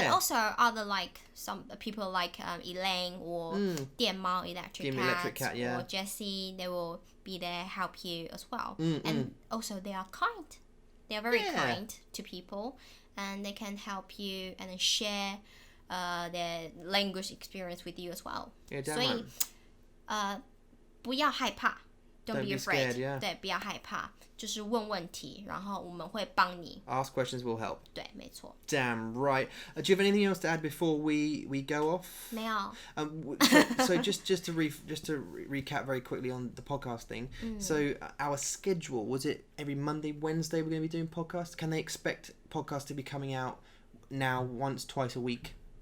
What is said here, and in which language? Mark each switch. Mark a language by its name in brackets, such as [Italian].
[English] And also other some people like Elaine or 电猫 Electric Cat, or Jessie, they will be there help you as well. And also they are kind. They are very kind to people. And they can help you and then share their language experience with you as well. Yeah, [Chinese] 所以不要害怕 [English] Don't be afraid. Scared, [Chinese] 对，不要害怕，就是问问题，然后我们会帮你。 [English] Ask questions will help. [Chinese] 对，没错。 [English] Damn right. Do you have anything else to add before we go off? [Chinese] 没有。 [English] So just to recap very quickly on the podcast thing. So our schedule, was it every Monday, Wednesday we're going to be doing podcasts? Can they expect podcasts to be coming out now once, twice a week?